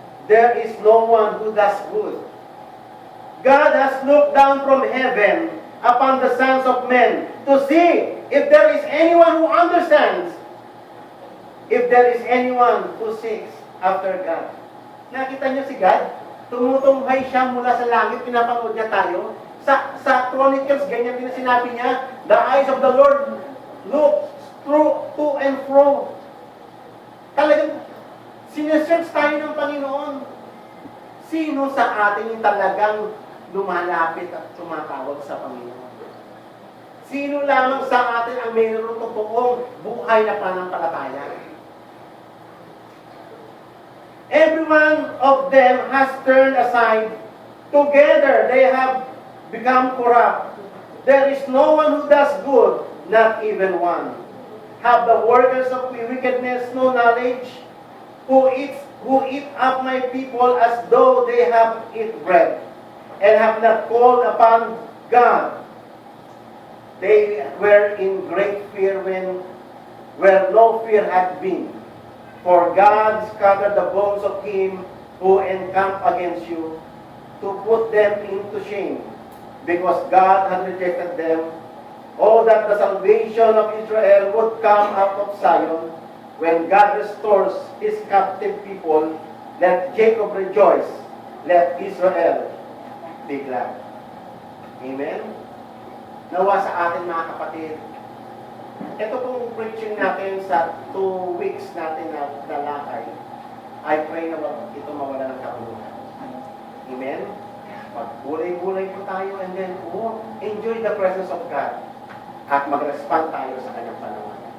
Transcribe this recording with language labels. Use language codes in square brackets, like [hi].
[en] There is no one who does good. God has looked down from heaven upon the sons of men to see if there is anyone who understands, if there is anyone who seeks after God. [tl] Nakita niyo si God? Tumutunghay siya mula sa langit, pinapanood niya tayo. Sa Chronicles, ganyan din sinabi niya, [en] the eyes of the Lord look through to and fro. [tl] Talagang sinesearch tayo ng Panginoon. Sino sa atin yung talagang lumalapit at tumatawag sa Panginoon? Sino lamang sa atin ang mayroong totoong buhay na pananampalataya? [en] Every one of them has turned aside. Together they have become corrupt. There is no one who does good, not even one. Have the workers of wickedness no knowledge? Who eat up my people as though they have eat bread, and have not called upon God. They were in great fear where no fear had been. For God scattered the bones of him who encamped against you, to put them into shame, because God had rejected them. Oh, that the salvation of Israel would come out of Zion. When God restores his captive people, let Jacob rejoice, let Israel be glad. Amen? [tl] Nawa sa atin mga kapatid, ito pong preaching natin sa 2 weeks natin na lalakay, [en] I pray [tl] na ito mawala ng kabuluhan. Amen? Magbulay-bulay po tayo [en] and then enjoy the presence of God [tl] at mag-respond tayo sa kanyang panawagan.